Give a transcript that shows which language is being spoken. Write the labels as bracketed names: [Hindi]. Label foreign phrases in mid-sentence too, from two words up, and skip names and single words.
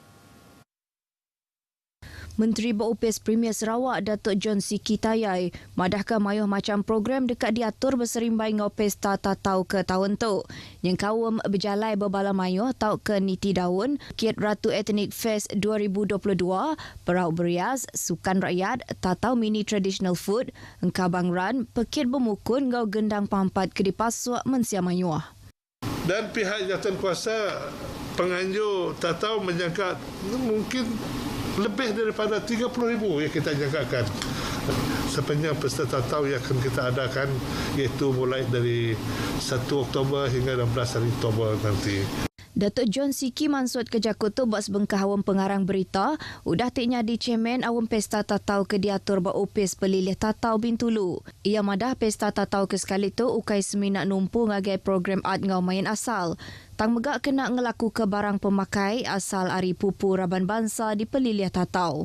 [Iban] Menteri Beropis Premier Sarawak Datuk John Siki Tayai madahkan mayuh macam program dekat diatur berserimbai ngau Pesta Tatau ke tahun tu. Yang kawum berjalai berbala mayuh tau ke Niti Daun, Bukit Ratu Ethnic Fest 2022, Perahu Berias, Sukan Rakyat, Tatau Mini Traditional Food, Engkabang Run, Pekit Bermukun ngau Gendang Pampat ke Dipasuak Mensia Mayuh. [Malay] Dan pihak jawatankuasa penganjur Tatau menjangka mungkin lebih daripada 30,000 yang kita jangkakan sepanjang Pesta Tatau yang akan kita adakan, iaitu mulai dari 1 Oktober hingga 16 hari Oktober nanti. [Iban] Datuk John Siki maksud ke Jakutu buat sebengkah awam pengarang berita udah tiknya di cemen awam Pesta Tatau ke diatur beropis pelilih Tatau Bintulu. Ia madah Pesta Tatau ke sekali tu ukai seminat numpu ngagai program art ngau main asal. Tang megak kena ngelaku ke barang pemakai asal Ari Pupu Raban Bangsa di pelilih Tatau.